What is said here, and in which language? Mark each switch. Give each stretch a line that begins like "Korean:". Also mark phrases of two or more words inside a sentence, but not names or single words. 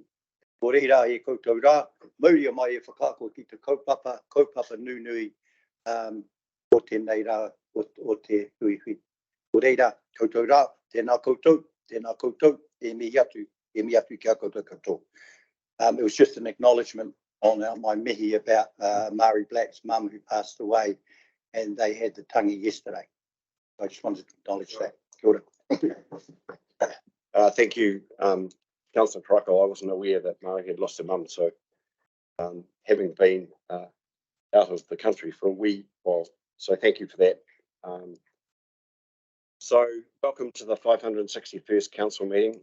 Māori: Ko reira e koutou rā, mauria mai e whakako ki te kaupapa nui, o tēnei rā, o te hui. Ko reira, koutou rā, tēnā koutou, e mihi atu kia koutou katoa.
English: It was just an acknowledgement on my mihi about Maori Black's mum who passed away, and they had the tangi yesterday. I just wanted to acknowledge that.
Māori: Kia ora.
English: Thank you, Councillor Karakia. I wasn't aware that Maori had lost her mum, so having been out of the country for a wee while, so thank you for that. So welcome to the 561st Council meeting.